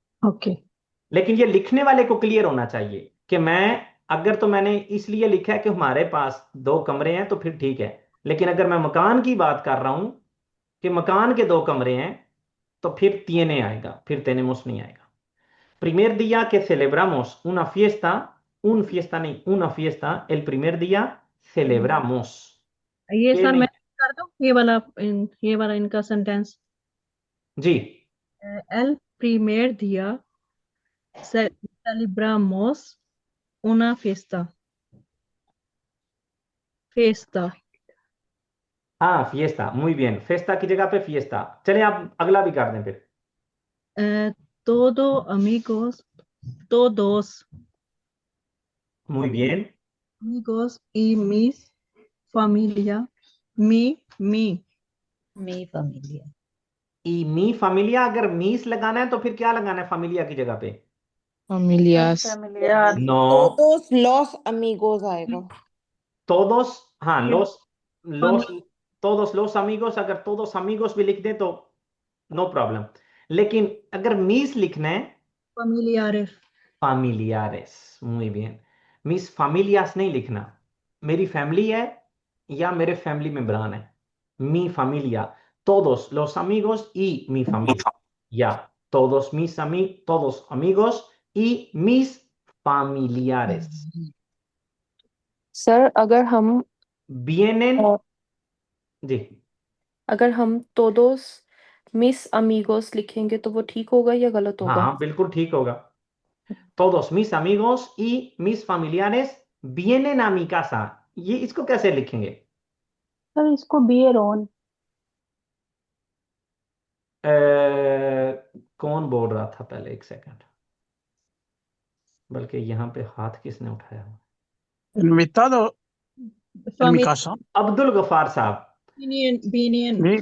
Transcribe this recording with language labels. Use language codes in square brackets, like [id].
[en] Okay. [hi] लेकिन ये लिखने वाले को क्लियर होना चाहिए कि मैं, अगर तो मैंने इसलिए लिखा है कि हमारे पास 2 कमरे हैं तो फिर ठीक है। लेकिन अगर मैं मकान की बात कर रहा हूं कि मकान के 2 कमरे हैं तो फिर tiene आएगा, फिर tenemos नहीं आएगा। [es] Primer día que celebramos un fiesta [hi] नहीं, [es] una fiesta, el primer día celebramos। [hi] ये ये सर नहीं मैं कर दूं ये वाला इनका सेंटेंस। जी। [es] El primer día celebramos una fiesta। [hi] हाँ fiesta, [es] muy bien, [hi] fiesta की जगह पे fiesta। चलिए आप अगला भी कर दें फिर। [es] Todo amigos, todos muy bien। amigos y mis familia, mi familia। y mi familia, [hi] अगर मीस लगाना है तो फिर क्या लगाना है familia की जगह पे? [es] familias। familiar [en] नो। [es] todos los amigos [hi] आएगा। [es] todos, हाँ [en] Yeah. [es] los todos los amigos, अगर todos amigos [hi] भी लिख दें तो [es] नो प्रॉब्लम। [hi] लेकिन अगर मीस लिखना है, [es] familiares। familiares, muy bien। [hi] मीस familias नहीं लिखना, मेरी फैमिली है या मेरे फैमिली मेंबरान है। [es] mi familia, todos los amigos y mi familia, या todos amigos y mis familiares। [hi] Sir अगर हम [es] vienen अ, [hi] जी। अगर हम [es] todos mis amigos [hi] लिखेंगे तो वो ठीक होगा या गलत हाँ होगा? हाँ बिल्कुल ठीक होगा। [es] todos mis amigos y mis familiares vienen a mi casa, [hi] ये इसको कैसे लिखेंगे? सर इसको बियर ऑन। कौन बोल रहा था पहले, एक सेकंड, बल्कि यहाँ पे हाथ किसने उठाया हुआ? [es] Invitado en mi casa। [hi] Abdul Ghaffar साहब। [es] Benin।